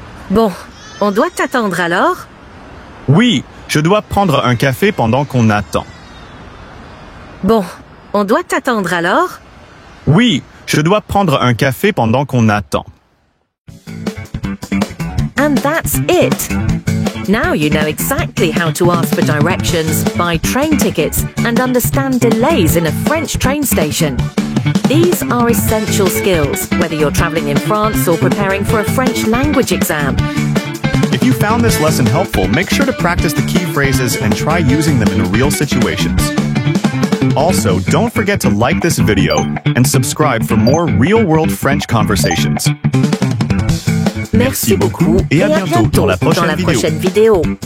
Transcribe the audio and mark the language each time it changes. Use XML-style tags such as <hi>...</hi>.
<fr>Bon, on doit t'attendre alors? Oui, je dois prendre un café pendant qu'on attend. Bon, on doit t'attendre alors? Oui, je dois prendre un café pendant qu'on attend.</fr> <en>And that's it. Now you know exactly how to ask for directions, buy train tickets, and understand delays in a French train station. These are essential skills, whether you're traveling in France or preparing for a French language exam. If you found this lesson helpful, make sure to practice the key phrases and try using them in real situations. Also, don't forget to like this video and subscribe for more real-world French conversations.</en> <fr>Merci beaucoup et à bientôt dans la prochaine vidéo.</fr>